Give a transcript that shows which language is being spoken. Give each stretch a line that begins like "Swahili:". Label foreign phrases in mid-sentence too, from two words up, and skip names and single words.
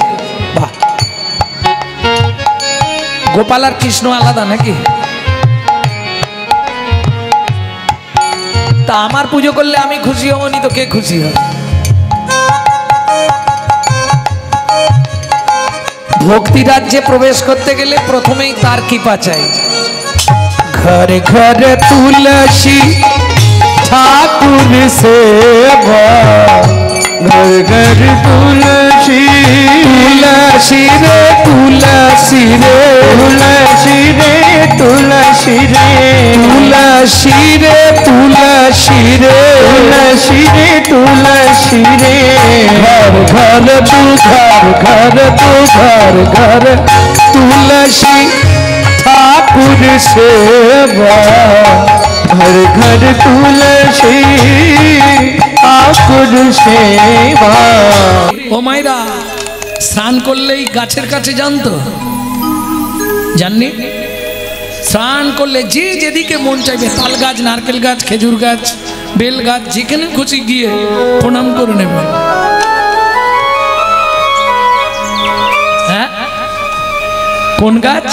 Bangla: বাহ, গোপাল আর কৃষ্ণ আলাদা নাকি? তা আমার পুজো করলে আমি খুশি হবনি তো কে খুশি হবে? ভক্তি রাজ্যে প্রবেশ করতে গেলে প্রথমেই তার কৃপা চাই।
Hindi: घर घर तुलसी ठाकुर सेवा, घर घर तुलसी, तुलसी रे तुलसी रे, तुलसी रे तुलसी रे, तुलसी रे तुलसी रे, तुलसी रे तुलसी रे। घर घर तू घर घर तू घर घर तुलसी ठाकुर सेवा, घर घर तुलसी ठाकुर सेवा।
Bangla: ও মাইরা, স্নান করলেই গাছের কাছে জানতো, জাননি? স্নান করলে যে যেদিকে মন চাইবে, তাল গাছ, নারকেল গাছ, খেজুর গাছ, বেল গাছ, যেখানে খুশি গিয়ে প্রণাম করে নেবে। হ্যাঁ, কোন গাছ?